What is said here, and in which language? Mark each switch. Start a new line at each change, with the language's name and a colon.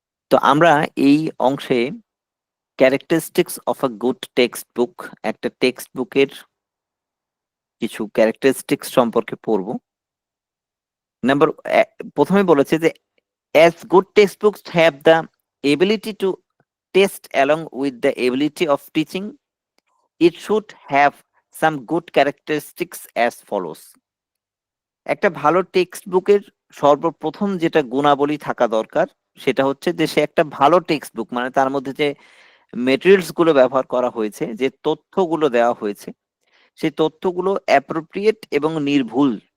Bangla: তো আমরা এই অংশে characteristics of a good text book, একটা টেক্সট বুকের কিছু ক্যারেক্টারিস্টিক্স সম্পর্কে পড়বো। প্রথমে বলেছে যে
English: as good textbooks have the ability to test along with the ability of teaching, it should have some good characteristics as follows.
Bangla: একটা ভালো টেক্সট বুকের সর্বপ্রথম যেটা গুণাবলী থাকা দরকার সেটা হচ্ছে যে সে একটা ভালো টেক্সট বুক, মানে তার মধ্যে যে মেটেরিয়ালস গুলো ব্যবহার করা হয়েছে, যে তথ্যগুলো দেওয়া হয়েছে, সেই তথ্যগুলো অ্যাপ্রোপ্রিয়েট এবং নির্ভুল।